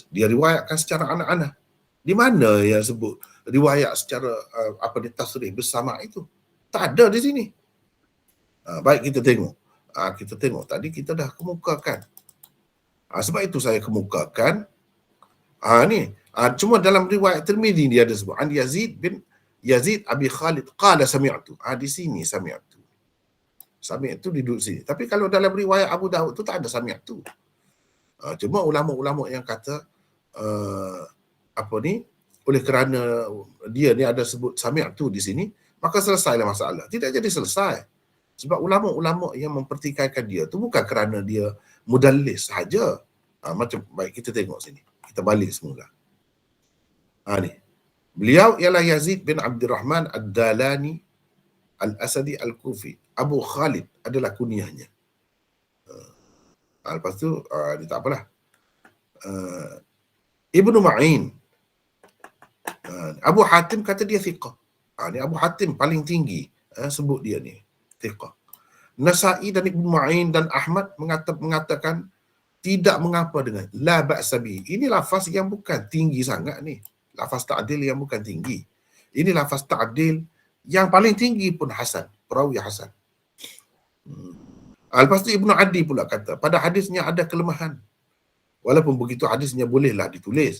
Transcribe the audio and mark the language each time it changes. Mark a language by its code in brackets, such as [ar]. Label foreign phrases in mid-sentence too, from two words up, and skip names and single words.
[ms] Dia riwayatkan secara anak-anak. Di mana yang sebut riwayat secara tasrih bersama itu? Tak ada di sini. Baik, kita tengok. Kita tengok tadi kita dah kemukakan. Sebab itu saya kemukakan. Ni. Cuma dalam riwayat Tirmizi dia ada sebut. [ar] عن يزيد أبي خالد قال سمعت. [ms] Di sini sami'tu. Sami'tu duduk sini. Tapi kalau dalam riwayat Abu Daud tu tak ada sami'tu. Cuma ulama-ulama yang kata oleh kerana dia ni ada sebut sami'tu di sini, maka selesailah masalah. Tidak jadi selesai. Sebab ulama-ulama yang mempertikaikan dia tu bukan kerana dia mudallis sahaja. Macam baik kita tengok sini. Kita balik semula. Ni. Beliau ialah Yazid bin Abdurrahman Ad-Dalani Al-Asadi Al-Kufi. Abu Khalid adalah kunyahnya. Lepas tu, dia tak apalah. Ibnu Ma'in. Abu Hatim kata dia thiqah. Ni Abu Hatim paling tinggi. Sebut dia ni. Thiqah. Nasa'i dan Ibnu Ma'in dan Ahmad mengatakan tidak mengapa dengan [ar] لا بأس به. [ms] Ini lafaz yang bukan tinggi sangat ni. Lafaz ta'dil yang bukan tinggi. Ini lafaz ta'dil yang paling tinggi pun hasan. Perawi hasan. Lepas tu Ibnu Adi pula kata, pada hadisnya ada kelemahan. Walaupun begitu hadisnya bolehlah ditulis.